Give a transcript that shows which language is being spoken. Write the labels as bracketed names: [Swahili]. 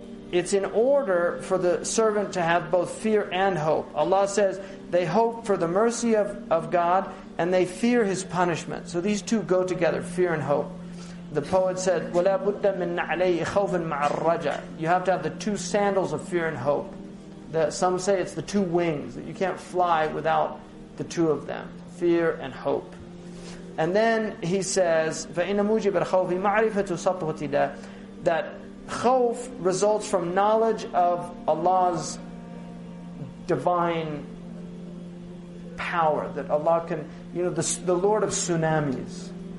[English] it's in order for the servant to have both fear and hope. Allah says they hope for the mercy of God and they fear His punishment. So these two go together, fear and hope. The poet said, [Arabic] وَلَا بُدَّ مِن عَلَيْهِ خَوْفٍ مَعَ الرَّجَى. [English] You have to have the two sandals of fear and hope. Some say it's the two wings, that you can't fly without the two of them, fear and hope. And then he says, [Arabic] فَإِنَّ مُوجِبَ الْخَوْفِ مَعْرِفَةُ سَطْوَةِ اللَّهِ, [English] that khawf results from knowledge of Allah's divine power, that Allah can, the Lord of tsunamis.